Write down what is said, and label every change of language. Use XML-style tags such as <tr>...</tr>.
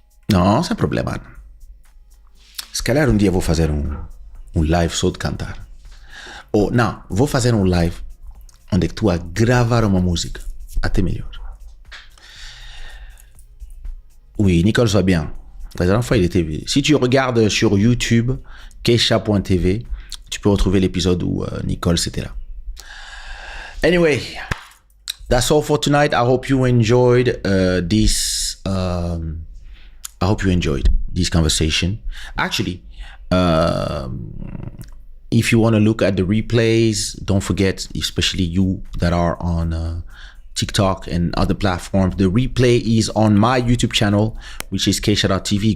<pt>Não, sem problema. Se calhar um dia vou fazer um live só de cantar. Ou não, vou fazer um live onde tu a gravar uma música. Até melhor.</pt> <fr>Oui, Nicole va bien. La dernière fois, il était... Si tu regardes sur YouTube, Kaysha.tv, tu peux retrouver l'épisode où Nicole c'était là.</fr> <en>Anyway, that's all for tonight. I hope you enjoyed this. I hope you enjoyed this conversation. Actually, if you want to look at the replays, don't forget, especially you that are on TikTok and other platforms, the replay is on my YouTube channel, which is Kaysha.tv.</en>